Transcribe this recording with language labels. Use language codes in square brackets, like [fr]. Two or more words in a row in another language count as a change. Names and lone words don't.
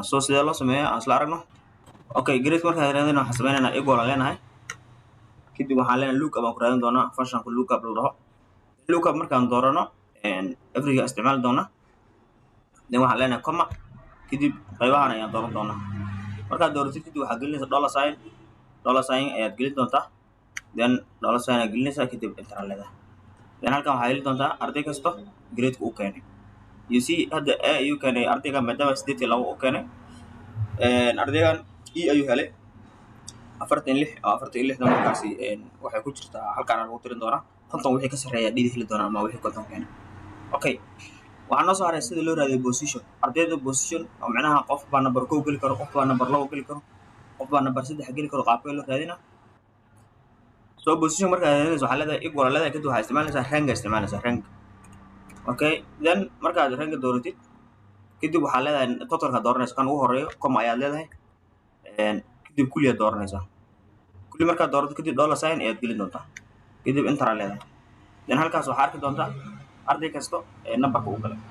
[so] Soo sidee loo sameeyaa aan isla aragno. Okay grade markaan raadinayna waxaan sameynaynaa equal aan leenahay kadib waxaan leenahay lookup aan ku raadin doonaa functionka lookup la dhaho lookup markaan doorano average isticmaali doonaa then waxaan leenahay comma kadib qaybahan ayaan dooran doonaa markaad dooratid kadib waxaad gelinaysaa [en] dollar sign [so] ayaad gelin doontaa then [en] dollar sign [so] aad gelinaysaa kadib enter aad leedahay then halkan waxaad heli doontaa arday kasta grade-ka uu keenay. [en] You see [so] hadda A ayuu keenay ardayga maadaama 82 uu keenay ardaygan E ayuu helay 46 markaasi waxay ku jirtaa halkaan lagu tirin doonaa konton wixii ka sarreeya dhidi heli doonaa ama wixii konton keenay. Okay waxaan noo soo haray sida loo raadiyo position ardayda position oo macnaha qof baa number 1 geli karo qof baa number 2 geli karo qof baa number 3 geli karo qaabka loo raadinaa. So position markaa raadinayso waxaa leedahay equal leedahay kadib waxaad isticmaalaysaa rank. Okay then markaad rank dooratid kadib waxaa leedahay totalka dooranaysa kan ugu horeeyo comma ayaad leedahay kadib kulli aad dooranaysaa kulli markaad doorato kadib [en] dollar sign [so] ayaad gelin doontaa kadib enter aad leedahay then halkaas waxaa arki doontaa arday kasta numberka uu galay.